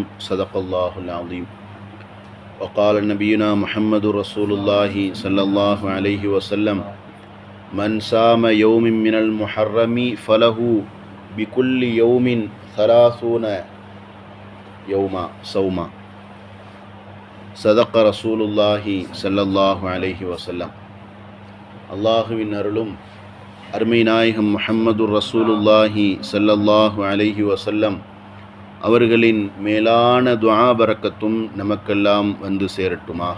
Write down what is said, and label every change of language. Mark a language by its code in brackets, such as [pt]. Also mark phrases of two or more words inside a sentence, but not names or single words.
[ar] صدق الله العظيم. وقال نبينا محمد رسول الله صلى الله عليه وسلم: من صام يوم من المحرم فله بكل يوم 30 يوما صوما. صدق رسول الله صلى الله عليه وسلم. [ta] அல்லாஹுவின் அருளும் அருமை நாயகம் [ar] محمد رسول الله صلى الله عليه وسلم [ta] அவர்களின் மேலான துஆ பரக்கத்தும் நமக்கெல்லாம் வந்து சேரட்டுமாக.